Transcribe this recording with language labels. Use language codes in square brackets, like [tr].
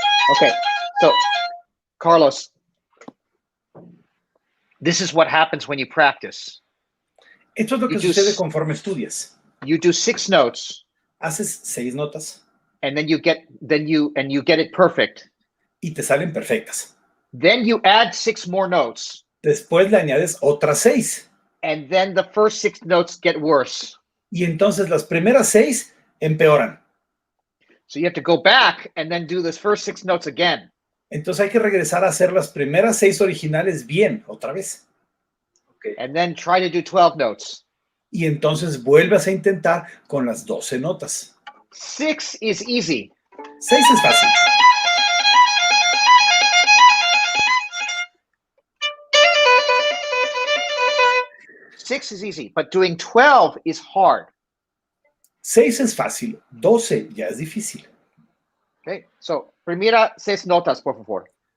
[en] Okay, so Carlos, this is what happens when you practice. [es] Esto es lo que sucede conforme estudias. [en] You do 6 notes. [es] Haces 6 notas. [en] And then you get it perfect. [es] Y te salen perfectas. [en] Then you add 6 more notes. [es] Después le añades otras 6. [en] And then the first 6 notes get worse. [es] Y entonces las primeras 6 empeoran. [en] So you have to go back and then do this first 6 notes again. [es] Entonces hay que regresar a hacer las primeras 6 originales bien, otra vez. [en] Okay. And then try to do 12 notes. [es] Y entonces vuelves a intentar con las 12 notas. [en] 6 is easy. [es] 6 es fácil. [en] Six is easy, but doing 12 is hard. [es] 6 es fácil, 12 ya es difícil. [en] Okay, so, [es] primera 6 notas, por favor.